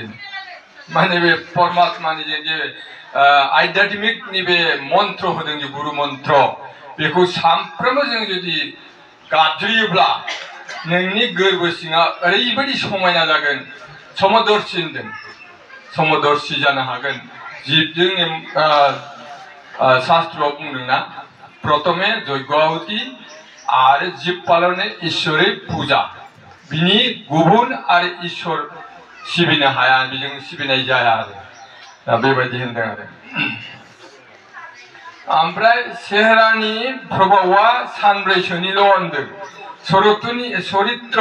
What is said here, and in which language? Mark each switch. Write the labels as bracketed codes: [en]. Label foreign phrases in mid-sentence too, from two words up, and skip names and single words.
[brx] माने बे परमात्मानि जे आध्यात्मिकनि बे मन्त्र होदों जे गुरु मन्त्र बेखौ सानफ्रोमबो जों जुदि गाबज्रियोब्ला नोंनि गोरबो सिङा ओरैबायदि समायना जागोन समदर्शि होनदों समदर्शि जानो हागोन। जीवजों शास्त्रआव बुंदोंना प्रथमे यज्ञाहुति आरो जीव पालने ईश्वरी पूजा बिनि गुबुन आरो ईश्वर सिबिनो हाया बेजों सिबिनाय जाया आरो दा बेबायदि होनदों आरो ओमफ्राय सेहरानि प्रभावआ सानब्रैसोनिल' होनदों चरित्र